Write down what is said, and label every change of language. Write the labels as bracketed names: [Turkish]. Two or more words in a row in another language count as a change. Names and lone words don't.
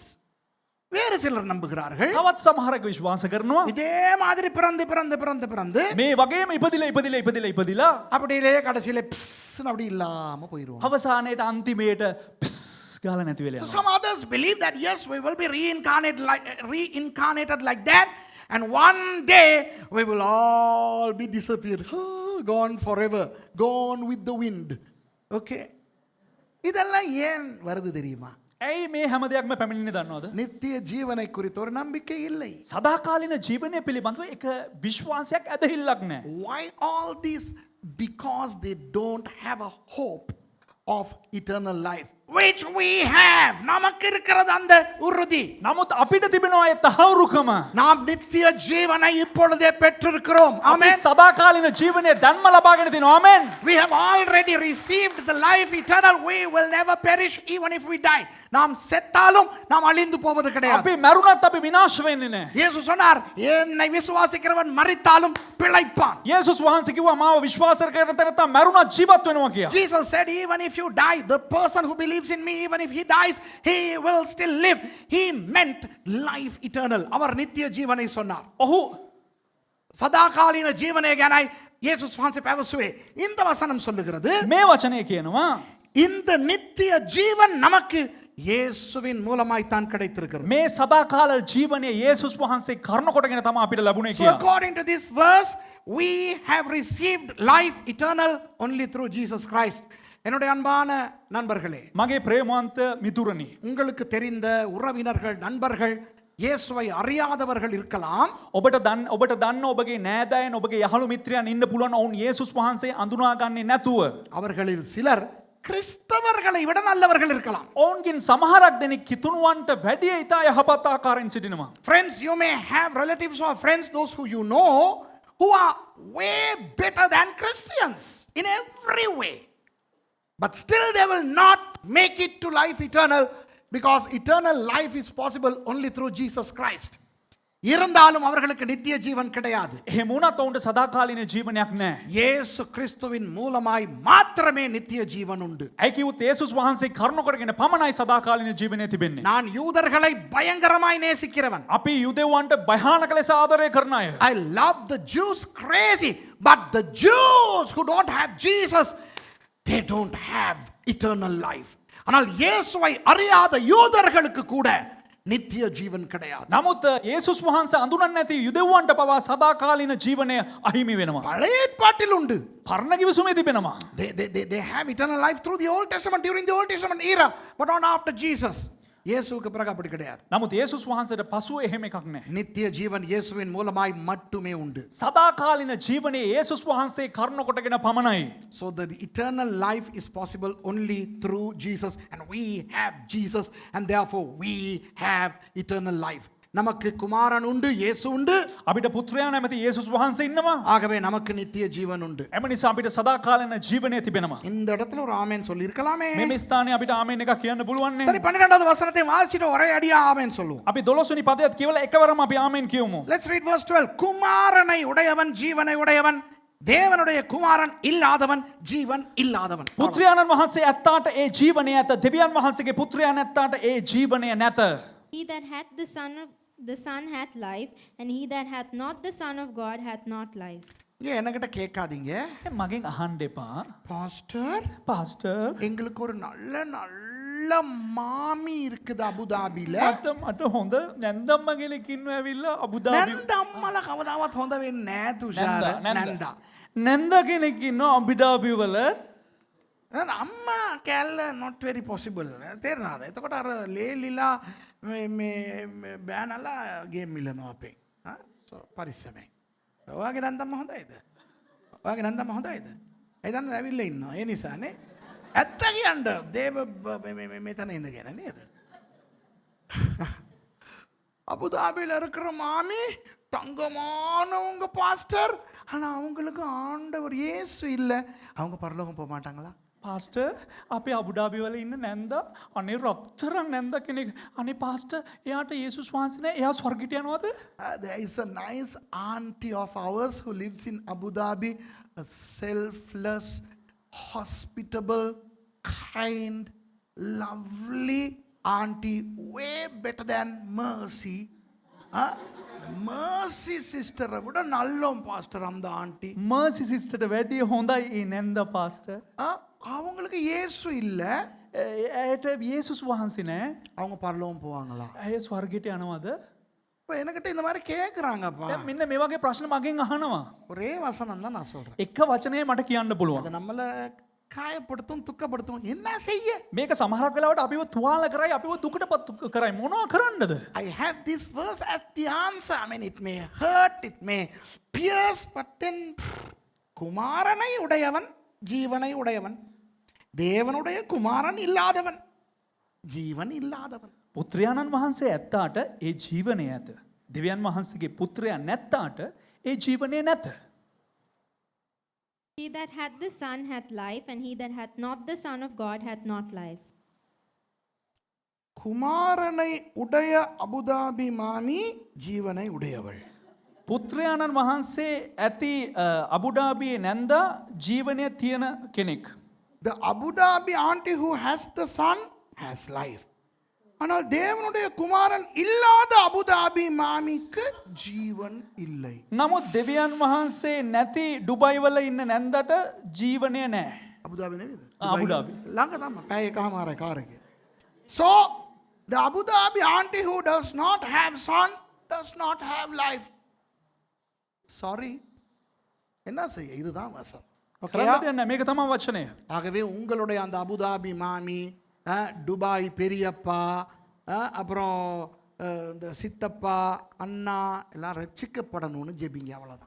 [Tamil] வேறு சிலர் நம்புகிறார்கள், [Sinhala] තවත් සමහරක් විශ්වාස කරනවා [Tamil] இதே மாதிரி பிறந்து பிறந்து பிறந்து பிறந்து [Sinhala] මේ වගේම ඉපදිලා [Tamil] அப்படியே கடைசியில பிஸ்ன்னு அப்படி இல்லாம போயிடுவோம். [Sinhala] අවසානයේට අන්තිමේට පිස් ගාලා නැති වෙලා යනවා. [English] Some others believe that yes, we will be reincarnated like that, and one day we will all be disappeared, gone forever, gone with the wind. [Tamil] Okay, இதெல்லாம் ஏன் வருது தெரியுமா? [Sinhala] ඇයි මේ හැම දෙයක්ම පැමිණෙන්නේ දන්නවද? [Tamil] நித்திய ஜீவனை குறித்த ஒரு நம்பிக்கை இல்லை. [Sinhala] සදාකාලීන ජීවනය පිළිබඳව එක විශ්වාසයක් ඇදහිල්ලක් නැහැ. [English] Why all this? Because they don't have a hope of eternal life. which we have. [Tamil] நமக்கு இருக்கிறது அந்த உறுதி. [Sinhala] නමුත් අපිට තිබෙනවා ඒ තහවුරුකම. [Tamil] நாம் நித்திய ஜீவனை இப்பொழுதே பெற்றிருக்கிறோம். [Sinhala] අපි [Tamil] ஆமென். [Sinhala] සදාකාලින ජීවනය දැන්ම ලබාගෙන තිනවා. ආමෙන්. [English] We have already received the life eternal. We will never perish even if we die. [Tamil] நாம் செத்தாலும் நாம் அழிந்து போவது கிடையாது. [Sinhala] අපි මැරුණත් අපි විනාශ වෙන්නේ නැහැ. [Tamil] இயேசு சொன்னார், என்னை விசுவாசிக்கிறவன் மரித்தாலும் பிழைப்பான். [Sinhala] යේසුස් වහන්සේ කිව්වා මාව විශ්වාස කරන තැනත්තා මැරුණත් ජීවත් වෙනවා කියලා. [English] Jesus said, even if you die, the person who believes in me, even if he dies, he will still live. He meant life eternal. [Tamil] அவர் நித்திய ஜீவனை சொன்னார். [Sinhala] ඔහු සදාකාලින ජීවනය ගැනයි இயேசுஸ் වහන්සේ පැවසුවේ. [Tamil] இந்த வசனம் சொல்லுகிறது, [Sinhala] මේ වචනය කියනවා [Tamil] இந்த நித்திய ஜீவன் நமக்கு இயேசுவின் மூலமாய் தான் கிடைத்திருக்கிறது. [Sinhala] මේ සදාකාල ජීවනය යේසුස් වහන්සේ කරුණ කොටගෙන තමයි අපිට ලැබුණේ [English] So [Sinhala] කියලා. [English] according to this verse, we have received life eternal only through Jesus Christ. [Tamil] என்னுடைய அன்பான நண்பர்களே, [Sinhala] මගේ ප්‍රේමවන්ත මිතුරනි, [Tamil] உங்களுக்கு தெரிந்த உறவினர்கள், நண்பர்கள், இயேசுவை அறியாதவர்கள் இருக்கலாம். [Sinhala] ඔබට දන්න ඔබගේ නෑදෑයන් ඔබගේ යහළු මිත්‍රයන් ඉන්න පුළුවන් ඔවුන් යේසුස් වහන්සේ අඳුනාගන්නේ නැතුව. [Tamil] அவர்களில் சிலர் கிறிஸ்தவர்களை விட நல்லவர்கள் இருக்கலாம். [Sinhala] ඔවුන්ගෙන් සමහරක් දෙනෙක් කිතුණුවන්ට වැඩිය ඉතා යහපත් ආකාරයෙන් සිටිනවා. [English] Friends, you may have relatives or friends, those who you know, who are way better than Christians in every way. But still they will not make it to life eternal, because eternal life is possible only through Jesus Christ. [Tamil] இருந்தாலும் அவர்களுக்கு நித்திய ஜீவன் கிடையாது. [Sinhala] එහෙම වුණත් ඔවුන්ට සදාකාලින ජීවනයක් නැහැ. [Tamil] இயேசு கிறிஸ்துவின் மூலமாய் மாத்திரமே நித்திய ஜீவன் உண்டு. [Sinhala] ඇයි කිව්වොත් යේසුස් වහන්සේ කරුණ කොටගෙන පමණයි සදාකාලින ජීවනය තිබෙන්නේ. [Tamil] நான் யூதர்களை பயங்கரமாய் நேசிக்கிறவன். [Sinhala] අපි යුදෙව්වන්ට භයානක ලෙස ආදරය කරන අය. [English] I love the Jews crazy, but the Jews who don't have Jesus, they don't have eternal life. [Tamil] ஆனால் இயேசுவை அறியாத யூதர்களுக்கு கூட நித்திய ஜீவன் கிடையாது. [Sinhala] නමුත් යේසුස් වහන්සේ අඳුනන්නේ නැති යුදෙව්වන්ට පවා සදාකාලින ජීවනය අහිමි වෙනවා. [Tamil] பழைய ஏற்பாட்டில் உண்டு. [Sinhala] පරණ කිවිසුමේ තිබෙනවා. [English] They have eternal life through the Old Testament, during the Old Testament era, but not after Jesus. [Tamil] இயேசுவுக்கு பிறகு அப்படி கிடையாது. [Sinhala] නමුත් යේසුස් වහන්සේට පසුව එහෙම එකක් නැහැ. [Tamil] நித்திய ஜீவன் இயேசுவின் மூலமாய் மட்டுமே உண்டு. [Sinhala] සදාකාලින ජීවනයේ යේසුස් වහන්සේ කරුණ කොටගෙන පමණයි. [English] So the eternal life is possible only through Jesus, and we have Jesus, and therefore we have eternal life. [Tamil] நமக்கு குமாரன் உண்டு, இயேசு உண்டு. [Sinhala] අපිට පුත්‍රයා නැමැති යේසුස් වහන්සේ ඉන්නවා. [Tamil] ஆகவே நமக்கு நித்திய ஜீவன் உண்டு. [Sinhala] එම නිසා අපිට සදාකාලින ජීවනය තිබෙනවා. [Tamil] இந்த இடத்துல ஒரு ஆமென் சொல்லி இருக்கலாமே. [Sinhala] මේ ස්ථානයේ අපිට ආමේන් එකක් කියන්න පුළුවන් [Tamil] சரி, [Sinhala] නේ. [Tamil] 12வது வசனத்தை வாசிச்சிட்டு ஒரே அடியா ஆமென் சொல்லுவோம். [Sinhala] අපි 12 වෙනි පදයට කියවලා එකවරම අපි ආමේන් කියමු. [English] Let's read verse 12. [Tamil] குமாரனை உடையவன் ஜீவனை உடையவன், தேவனுடைய குமாரன் இல்லாதவன் ஜீவன் இல்லாதவன். [Sinhala] පුත්‍රයාණන් වහන්සේ ඇත්තාට ඒ ජීවනය ඇත. දෙවියන් වහන්සේගේ පුත්‍රයාණන් ඇත්තාට ඒ ජීවනය නැත. [English] He that hath the Son hath life, and he that hath not the Son of God hath not life. [Tamil] இங்க என்கிட்ட கேட்காதீங்க, [Sinhala] මගෙන් අහන්න එපා. [Tamil] பாஸ்டர், [Sinhala] පාස්ටර් [Tamil] எங்களுக்கு ஒரு நல்ல நல்ல மாமி இருக்குது அபுதாபில. [Sinhala] මට හොඳ නැන්දම්ම කෙනෙක් ඉන්නවා ඇවිල්ලා අබුදාබි. නැන්ද අම්මලා කවදාවත් හොඳ වෙන්නේ නැහැ තුෂාර. නැන්දා. නැන්ද කෙනෙක් ඉන්නවා අබුදාබි වල. අම්මා කැල්ල [English] not very possible. [Sinhala] තේරෙනවද? එතකොට අර ලේලිලා මේ බෑනලා ගේම් මිලනවා අපේ. පරිස්සමෙන්. ඔයාගේ නන්දම්ම හොඳයිද? ඔයාගේ නන්දම්ම හොඳයිද? ඒ දන්න ඇවිල්ලා ඉන්නවා. ඒ නිසානේ. ඇත්ත කියන්න දේව මෙතන ඉඳගෙන නේද? [Tamil] அபுதாபியில் இருக்கிற மாமி தங்கமானவங்க பாஸ்டர், ஆனா அவங்களுக்கு ஆண்டவர் இயேசு இல்லை. அவங்க பரலோகம் போக மாட்டாங்களா? [Sinhala] පාස්ටර් අපේ අබුඩාබි වල ඉන්න නැන්දා අනේ රත්තරන් නැන්ද කෙනෙක්. අනේ පාස්ටර් එයාට යේසුස් වහන්සේ නෑ. එයා ස්වර්ගයට යනවද? [English] There is a nice auntie of ours who lives in Abu Dhabi, a selfless, hospitable, kind, lovely auntie, way better than Mercy. [Tamil] Mercy sister விட நல்லோம் பாஸ்டர் அந்த ஆண்டி. [Sinhala] මර්සි සිස්ටර්ට වැඩිය හොඳයි ඒ නැන්ද පාස්ටර්. [Tamil] அவங்களுக்கு இயேசு இல்ல, [Sinhala] ඇයට යේසුස් වහන්සේ නෑ. [Tamil] அவங்க பரலோகம் போவாங்களா? [Sinhala] ඇය ස්වර්ගයට යනවද? [Tamil] இப்போ என்கிட்ட இந்த மாதிரி கேட்குறாங்கப்பா. [Sinhala] දැන් මෙන්න මේ වගේ ප්‍රශ්න මගෙන් අහනවා. [Tamil] ஒரே வசனம் தான் நான் சொல்றேன். [Sinhala] එක වචනය මට කියන්න පුළුවන්. [Tamil] அது நம்மளை காயப்படுத்தும், துக்கப்படுத்தும். என்ன செய்ய? [Sinhala] මේක සමහරක් වෙලාවට අපිව තුවාල කරයි, අපිව දුකටපත් කරයි. මොනවා කරන්නද? [English] I have this verse as the answer. I mean, it may hurt, it may pierce, but then [Tamil] குமாரனை உடையவன் ஜீவனை உடையவன், தேவனுடைய குமாரன் இல்லாதவன் ஜீவன் இல்லாதவன். [Sinhala] පුත්‍රයාණන් වහන්සේ ඇත්තාට ඒ ජීවනය ඇත. දෙවියන් වහන්සේගේ පුත්‍රයා නැත්තාට ඒ ජීවනය නැත. [English] He that hath the Son hath life, and he that hath not the Son of God hath not life. [Tamil] குமாரனை உடைய அபுதாபி மாமி ஜீவனை உடையவள். [Sinhala] පුත්‍රයාණන් වහන්සේ ඇති අබුඩාබියේ නැන්දා ජීවනය තියෙන කෙනෙක්. [English] The Abu Dhabi auntie who has the son has life. [Tamil] ஆனால் தேவனுடைய குமாரன் இல்லாத அபுதாபி மாமிக்கு ஜீவன் இல்லை. [Sinhala] නමුත් දෙවියන් වහන්සේ නැති ඩුබයිවල ඉන්න නැන්දට ජීවනය නෑ. அபுதாபி නේද? අබුදාබි. ළඟ තමයි. පැය එකමාරයි කාර් එකේ. [English] So the Abu Dhabi auntie who does not have son does not have life. Sorry. [Tamil] என்ன செய்ய? இதுதான் வசனம். [Sinhala] කරන්න දෙයක් නෑ. මේක තමයි වචනය. [Tamil] ஆகவே உங்களுடைய அந்த அபுதாபி மாமி, துபாய் பெரியப்பா, அப்புறம் இந்த சித்தப்பா, அண்ணா எல்லாம் ரட்சிக்கப்படணும்னு ஜெபிங்க, அவ்வளோதான்.